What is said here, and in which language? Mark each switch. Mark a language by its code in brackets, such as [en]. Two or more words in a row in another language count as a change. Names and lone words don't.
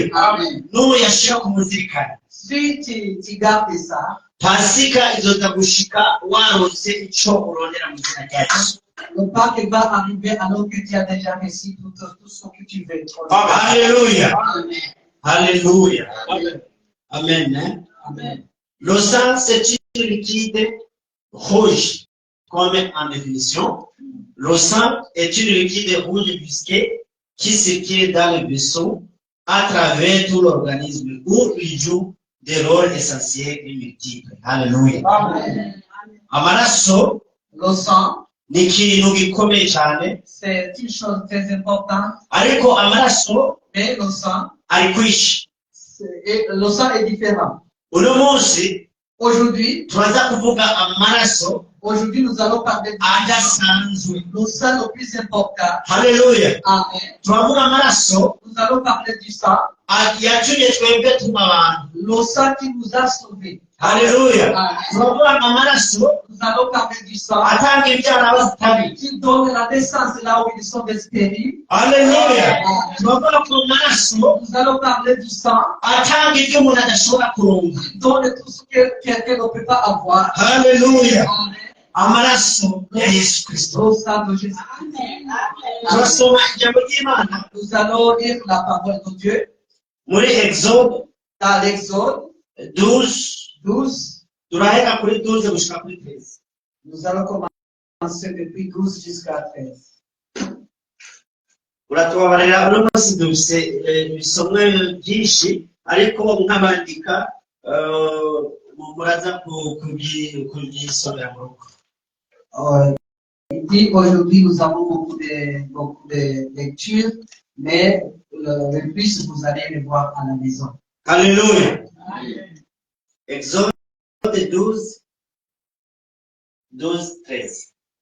[rn] Amen. N'ubu yashira kumuzirikana. [fr] Si tu gardes ça, [rn] Pasika izoza gushika waronse ico urondera mu izina rya Yesu. [fr] le Pâques va arriver alors que tu as déjà reçu tout ce que tu veux. [rn] Haleluya. Amen. Haleluya. Amen. Hein? Amen. [fr] Le sang, c'est une liquide rouge, comme en définition. Le sang est une liquide rouge visquée qui circule dans le vaisseau à travers tout l'organisme où il joue des rôles essentiels et multiples. [rn] Haleluya. Amen. Amaraso [fr] Le sang, [rn] ni ikintu gikomeye cyane, [fr] c'est une chose très importante, [rn] ariko amaraso [fr] mais le sang, [rn] ari kwishi. [fr] le sang est différent. [rn] Uno munsi [fr] Aujourd'hui, [rn] turaza kuvuga amaraso [fr] nous allons parler du [rn] adasanzwe. [fr] le sang le plus important. [rn] Haleluya. Amen. Turavuga amaraso [fr] Nous allons parler du sang, [rn] yatumye twebwe tuba abantu. [fr] le sang qui nous a sauvés. [rn] Haleluya. Amen. Turavuga amaraso [fr] Nous allons parler du sang [rn] atanga ibyana bazitabi. [fr] qui donne la naissance là où ils sont des stériles. [rn] Haleluya. Turavuga ku maraso [fr] Nous allons parler du sang [rn] atanga ibyo umuntu adashobora kuronka. [fr] qui donne tout ce que quelqu'un ne peut pas avoir. [rn] Haleluya. Amen. Amaraso ya Yesu Kristo. [fr] Le sang de Jésus. [rn] Turasoma ijambo ry'Imana [fr] Nous allons lire la parole de Dieu [rn] muri Exode [fr] dans l'Exode [rn] 12. [fr] 12. [rn] Turahera kuri 12 gushika kuri 13. [fr] Nous allons commencer depuis 12 jusqu'à 13. [rn] Uratubabarira uno munsi dufise ibisomwe byinshi ariko nk'abandika muraza kubyisomera mu rugo. [fr] Il dit aujourd'hui nous avons beaucoup de lectures, mais le plus vous allez les voir à la maison. Alléluia. Exode 12, 13.